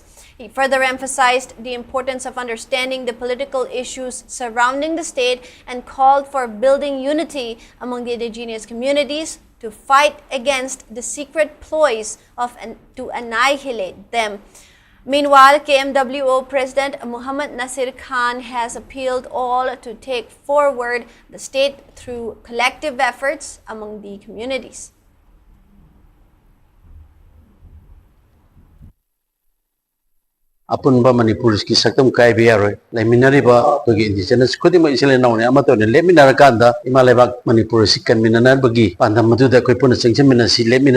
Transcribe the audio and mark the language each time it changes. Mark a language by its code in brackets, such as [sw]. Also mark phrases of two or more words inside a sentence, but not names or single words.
[en] He further emphasized the importance of understanding the political issues surrounding the state and called for building unity among the indigenous communities to fight against the secret ploys to annihilate them. Meanwhile, KMWO President Muhammad Nasir Khan has appealed all to take forward the state through collective efforts among the communities. [mni] Apunba Manipur ki saktam kai biaroi leminari ba to indigenous khudima isile naune amato ne leminar kanda Kangleipak Manipur sikkan minanar bagi pandam madu da koi puna chengchen minasi lemina